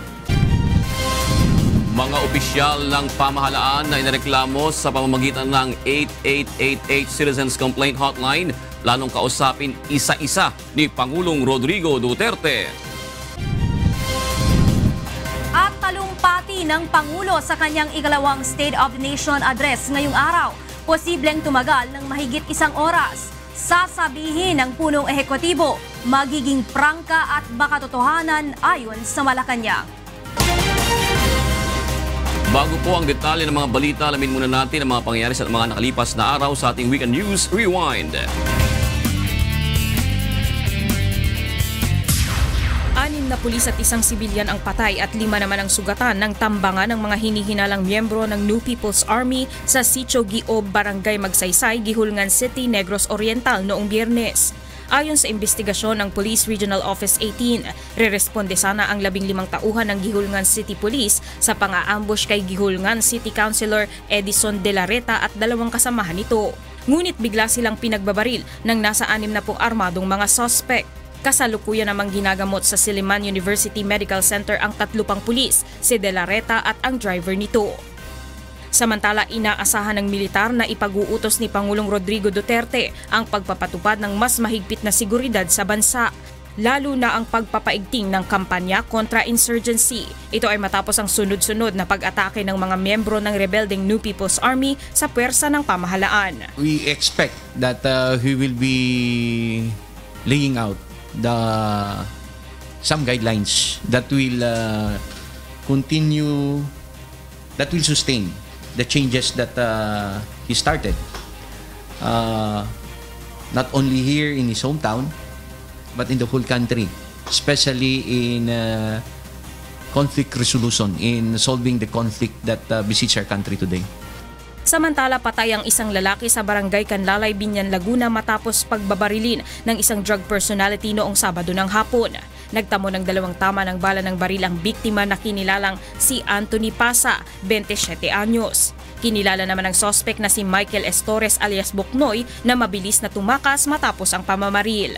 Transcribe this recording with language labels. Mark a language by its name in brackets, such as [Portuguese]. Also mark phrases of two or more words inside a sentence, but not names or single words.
[Filipino] Mga opisyal ng pamahalaan na inareklamo sa pamamagitan ng 8888 Citizens Complaint Hotline, planong kausapin isa-isa ni Pangulong Rodrigo Duterte. At talumpati ng Pangulo sa kanyang ikalawang [English] State of the Nation address [Filipino] ngayong araw, posibleng tumagal ng mahigit 1 oras. Sasabihin ng punong ehekutibo, magiging prangka at baka totohanan ayon sa Malacanang. Bago po ang detalye ng mga balita, alamin muna natin ang mga pangyayari sa mga nakalipas na araw sa ating Weekend News Rewind. 6 na pulis at 1 sibilyan ang patay at 5 naman ang sugatan ng tambangan ng mga hinihinalang miyembro ng New People's Army sa Sitio Giob, Barangay Magsaysay, Gihulngan City, Negros Oriental noong Biyernes. Ayon sa investigasyon ng Police Regional Office 18, reresponde sana ang 15 tauhan ng Gihulngan City Police sa pang-aambush kay Gihulngan City Councilor Edison De La Reta at 2 kasamahan nito. Ngunit bigla silang pinagbabaril ng nasa 6 na pong armadong mga suspect. Kasalukuyan namang ginagamot sa Silliman University Medical Center ang 3 pang pulis, si De La Reta at ang driver nito. Samantala, inaasahan ng militar na ipag-uutos ni Pangulong Rodrigo Duterte ang pagpapatupad ng mas mahigpit na seguridad sa bansa, lalo na ang pagpapaigting ng kampanya kontra insurgency. Ito ay matapos ang sunod-sunod na pag-atake ng mga miyembro ng rebelding New People's Army sa puwersa ng pamahalaan. [English] We expect that we will be laying out some guidelines that will sustain the changes that he started, not only here in his hometown but in the whole country, especially in conflict resolution, in solving the conflict that besiege our country today. [Filipino] Samantala, patay ang 1 lalaki sa Barangay Canlalay, Binyan, Laguna matapos pagbabarilin ng isang drug personality noong Sabado ng hapon. Nagtamo ng 2 tama ng bala ng baril ang biktima na kinilalang si Anthony Pasa, 27 anyos. Kinilala naman ng suspect na si Michael Estores alias Buknoy na mabilis na tumakas matapos ang pamamaril.